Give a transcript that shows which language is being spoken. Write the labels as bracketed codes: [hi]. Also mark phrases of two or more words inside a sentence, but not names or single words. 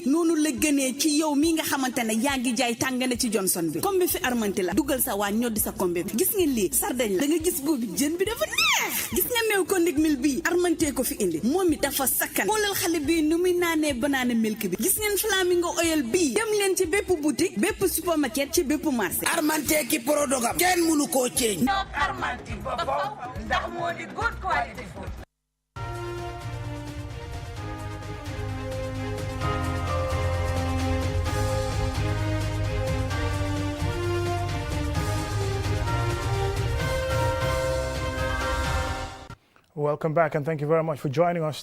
[wo] noonu la gënee ci yow mi nga xamante ne yaa ngi jaay tàngane ci Johnson bi comme bi fi armante la dugal sa waa ñoddi sa kombe bi gis ngeen lii sardañ la da nga gis boobu jën bi dafa neex gis nga meew ko ndig mil bii armante ko fi indi moom mi dafa sakkan xoolal xale bii nu muy naanee [en] banana milk [wo] bi gis ngeen flamingo oil bii dem leen ci bépp boutique bépp supermarket ci bépp marché armante ki prodogam kenn mënu koo ceeñ armante ba ndax moo di [en] good quality food. Welcome back, and thank you very much for joining us.